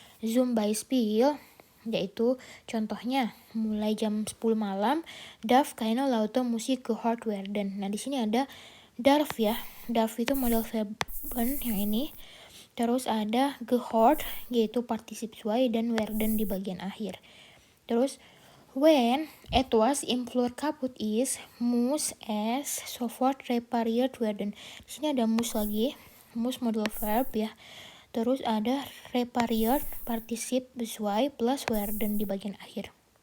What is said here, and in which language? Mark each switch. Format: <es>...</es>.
<de>Zum Beispiel,</de> <id>yaitu contohnya mulai jam 10 malam</id> <de>darf keine laute Musik gehört werden.</de> <id>Nah, di sini ada darf ya. Darf itu modal verb yang ini. Terus ada gehört, yaitu partisip sesuai, dan werden di bagian akhir.</id> <de>Terus when etwas im Flur kaputt ist, muss es sofort repariert werden.</de> <id>Di sini ada muss lagi, muss modal verb ya. Terus ada repariert partisip sesuai plus werden di bagian akhir.</id>